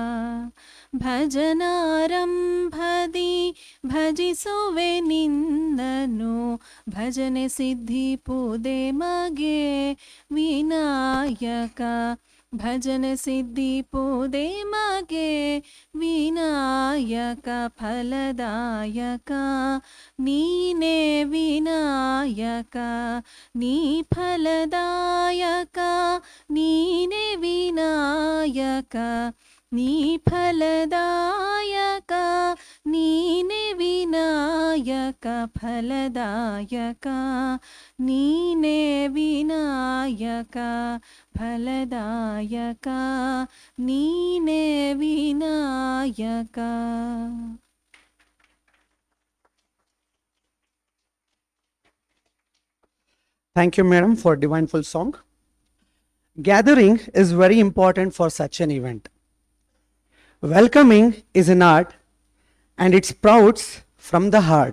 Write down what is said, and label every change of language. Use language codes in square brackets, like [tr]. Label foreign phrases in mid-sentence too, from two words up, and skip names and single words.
[kn] ಭಜನಾರಂಭದಿ ಭಜಿಸುವೆ ನಿನ್ನನು ಭಜನೆ ಸಿದ್ಧಿ ಪೂದೆ ಮಗೆ ವಿನಾಯಕ ಭಜನೆ ಸಿದ್ಧಿ ಪೂದೆ ಮಗೆ ವಿನಾಯಕ ಫಲದಾಯಕ ನೀನೇ ವಿನಾಯಕ ನೀ ಫಲದಾಯಕ ನೀನೇ ವಿನಾಯಕ ನೀ ಫಲದಾಯಕ ನೀನೇ ವಿನಾಯಕ ಫಲದಾಯಕ ನೀನೇ ವಿನಾಯಕ ಫಲದಾಯಕ ನೀನೇ ವಿನಾಯಕ. [en] Thank you, madam, for divineful song. Gathering is very important for such an event. Welcoming is an art, and it sprouts from the heart.